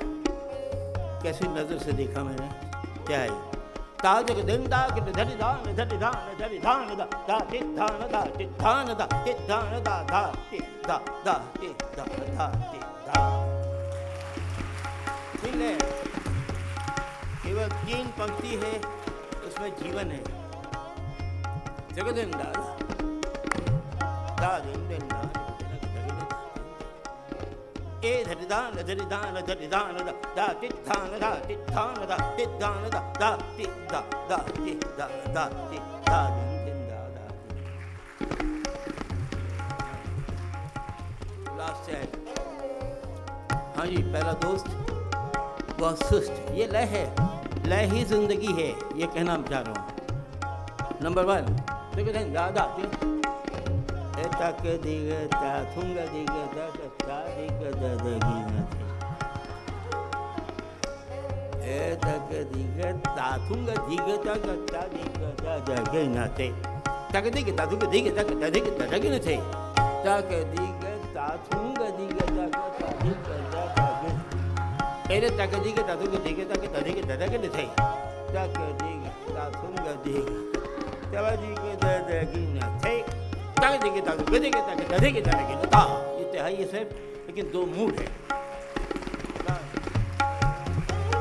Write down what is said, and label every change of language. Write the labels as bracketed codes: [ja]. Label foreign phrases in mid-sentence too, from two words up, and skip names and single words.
[hi] कैसी नजर से देखा मैंने, क्या है ताज के दिन दा के धरि दान धरि दान धरि दान दा दा ति दान दा ति दान दा ति दान दा दा ति दा दा ति दा दा ति दा। मिले केवल 3 पंक्ति है, उसमें जीवन है। जगदिन दादा ए धरिदान धरिदान धरिदान दा दा ति दान दा ति दान दा ति दान दा दा ति दा दा ति दा दा ति दा दिन दा दा। लास्ट है, हाँ जी, पहला दोस्त बहुत सुस्त, ये लय है, लय ही जिंदगी है, ये कहना चाह रहा हूँ। नंबर 1 देखो दादा तक दिगता थुंग दिगता कता दिगता दगिना ए तक दिगता थुंग दिगता कता दिगता दगिना थे तक दिगता थुंग दिगता कता दिगता दगिना थे तक दिगता थुंग दिगता कता दिगता दगिना ए तक दिगता थुंग दिगता कता दिगता दगिना थे तक दिगता थुंग दिगता दिगता दगिना थे। ये तो है, ये सिर्फ लेकिन 2 मूड है।